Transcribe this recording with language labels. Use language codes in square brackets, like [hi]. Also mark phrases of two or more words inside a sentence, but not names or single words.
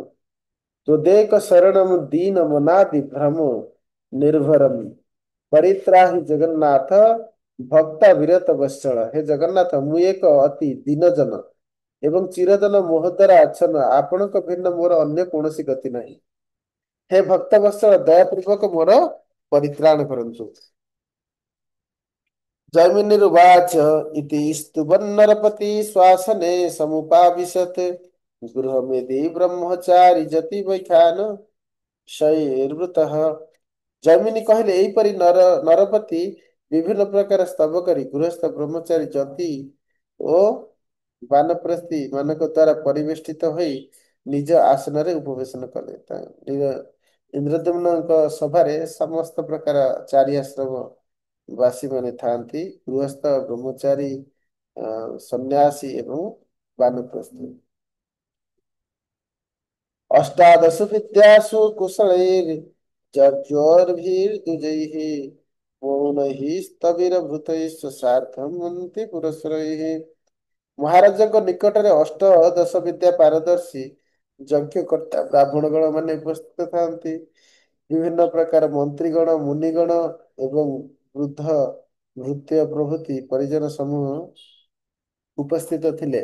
[sa] ତଦେକ ଶରଣମ୍ ଦୀନ ମନାଦି ଭ୍ରମ ନିର୍ଭରମ୍ ପରିତ୍ରାହି ଜଗନ୍ନାଥ ଭକ୍ତ ବିରତ ବତ୍ସଳ। [or] ହେ ଜଗନ୍ନାଥ ମୁଁ ଏକ ଅତି ଦୀନ ଜନ ଏବଂ ଚିରଦିନ ମୋହ ଦ୍ୱାରା ଆଚ୍ଛନ୍ନ। ଆପଣଙ୍କ ଭିନ୍ନ ମୋର ଅନ୍ୟ କୌଣସି ଗତି ନାହିଁ। ହେ ଭକ୍ତ ବତ୍ସଳ ଦୟାପୂର୍ବକ ମୋର ପରିତ୍ରାଣ କରନ୍ତୁ। [sa] जैमिनिरुवाच इति स्तुवन्नरपति श्वासने समुपाविशत् गृहमेधि ब्रह्मचारी जति वैखान शयैर्वृतः। [or] ଜୈମିନୀ କହିଲେ ଏହିପରି ନରପତି ବିଭିନ୍ନ ପ୍ରକାର ସ୍ତବ କରି ଗୃହସ୍ଥ ବ୍ରହ୍ମଚାରୀ ଯତି ଓ ବାନପ୍ରସ୍ଥୀ ମାନଙ୍କ ଦ୍ୱାରା ପରିବେଷ୍ଟିତ ହୋଇ ନିଜ ଆସନରେ ଉପବେଶନ କଲେ। ଇନ୍ଦ୍ରଦ୍ୟୁମ୍ନଙ୍କ ସଭାରେ ସମସ୍ତ ପ୍ରକାର ଚାରି ଆଶ୍ରମ ବାସୀ ମାନେ ଥାଆନ୍ତି। ଗୃହସ୍ଥ ବ୍ରହ୍ମଚାରୀ ସନ୍ନ୍ୟାସୀ ଏବଂ ବାନପ୍ରସ୍ଥୀ। [sa] ଅଷ୍ଟାଦଶ ବିଦ୍ୟାସୁ କୁଶଳୈର୍ ଯର୍ଜୋର୍ଭିर्द्विजैः पूर्णैः स्थिरभूतैः सार्धं मन्ति पुरस्सरैः। [or] ମହାରାଜଙ୍କ ନିକଟରେ ଅଷ୍ଟଦଶ ବିଦ୍ୟା ପାରଦର୍ଶୀ ଯଜ୍ଞକର୍ତ୍ତା ବ୍ରାହ୍ମଣଗଣ ମାନେ ଉପସ୍ଥିତ ଥାନ୍ତି। ବିଭିନ୍ନ ପ୍ରକାର ମନ୍ତ୍ରୀଗଣ, ମୁନିଗଣ ଏବଂ ବୃଦ୍ଧ ଭୃତ୍ୟ ପ୍ରଭୃତି ପରିଜନ ସମୂହ ଉପସ୍ଥିତ ଥିଲେ।